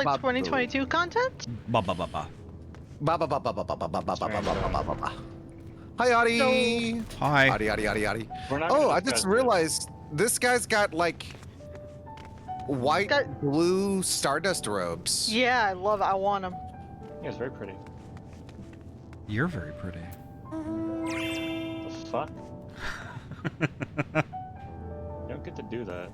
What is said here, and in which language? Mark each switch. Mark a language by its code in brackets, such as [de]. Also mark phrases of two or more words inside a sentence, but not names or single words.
[en] Ba- 2022 content? Ba ba ba ba. Ba ba ba ba ba ba ba ba ba ba ba ba ba ba ba. Hi, Ahty. Hi. Ahty, Ahty, Ahty, Ahty. We're not Oh, gonna I discuss just this. realized this guy's got like white, Got- blue Stardust robes. Yeah, I love it. I want them. Yeah, it's very pretty. You're very pretty. The fuck? You don't get to do that.